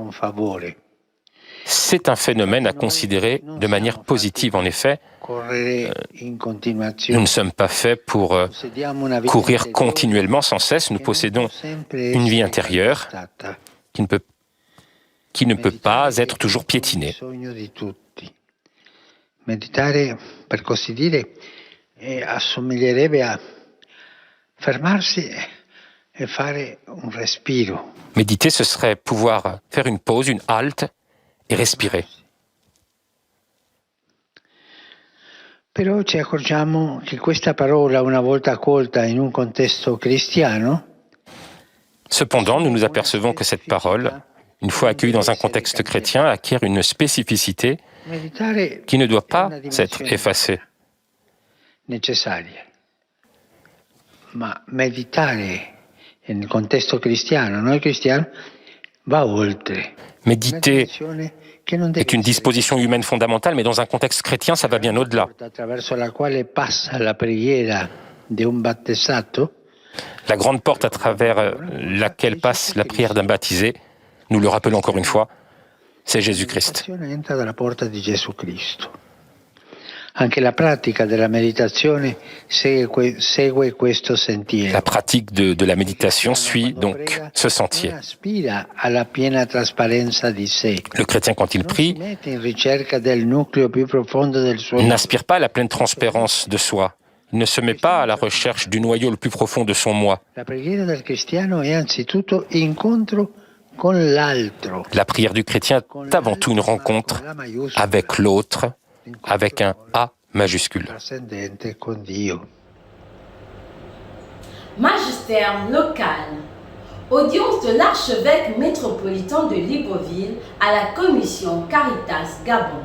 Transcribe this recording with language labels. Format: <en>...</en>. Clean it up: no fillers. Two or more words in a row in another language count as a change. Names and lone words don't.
<fr>C'est un phénomène à considérer de manière positive. En effet, nous ne sommes pas faits pour courir continuellement sans cesse. Nous possédons une vie intérieure qui ne peut pas être toujours piétinée.</fr> <it>Meditare, per così dire, assomiglierebbe a fermarsi e fare un respiro.</it> <fr>Méditer, ce serait pouvoir faire une pause, une halte et respirer.</fr> <it>Però ci accorgiamo che questa parola, una volta accolta in un contesto cristiano,</it> <fr>Cependant, nous nous apercevons que cette parole, une fois accueillie dans un contexte chrétien, acquiert une spécificité qui ne doit pas être effacée.</fr> <it>Necessaria. Ma meditare nel contesto cristiano, noi cristiani, va oltre.</it> <fr>Méditer est une disposition humaine fondamentale, mais dans un contexte chrétien, ça va bien au-delà. La grande porte à travers laquelle passe la prière d'un baptisé, nous le rappelons encore une fois, c'est Jésus-Christ.</fr> <it>Anche la pratica della meditazione segue questo sentiero.</it> <fr>La pratique de la méditation suit donc ce sentier. Le chrétien, quand il prie, n'aspire pas à la pleine transparence de soi. Il ne se met pas à la recherche du noyau le plus profond de son moi.</fr> <it>La preghiera del cristiano è anzitutto incontro con l'altro.</it> <fr>La prière du chrétien est avant tout une rencontre avec l'autre, avec un A majuscule. Magistère local. Audience de l'archevêque métropolitain de Libreville à la commission Caritas Gabon.</fr>